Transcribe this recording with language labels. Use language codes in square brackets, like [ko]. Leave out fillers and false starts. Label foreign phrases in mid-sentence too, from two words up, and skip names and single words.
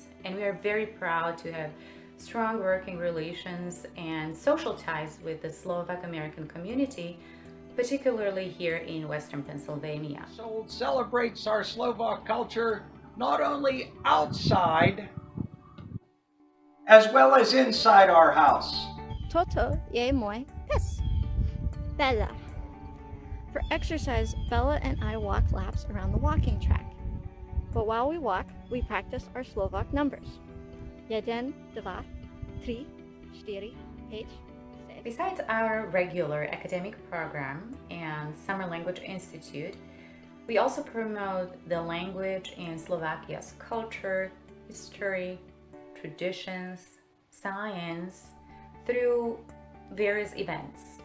[en] And we are very proud to have strong working relations and social ties with the Slovak American community, particularly here in Western Pennsylvania. Household celebrates our Slovak culture not only outside as well as inside our house. [sk] Toto je môj pes, Bella. [en] For exercise, Bella and I walk laps around the walking track. But while we walk, we practice our Slovak numbers. 1, 2, 3, 4, 5, 6. Besides our regular academic program and Summer Language Institute, we also promote the language and Slovakia's culture, history, traditions, science through various events.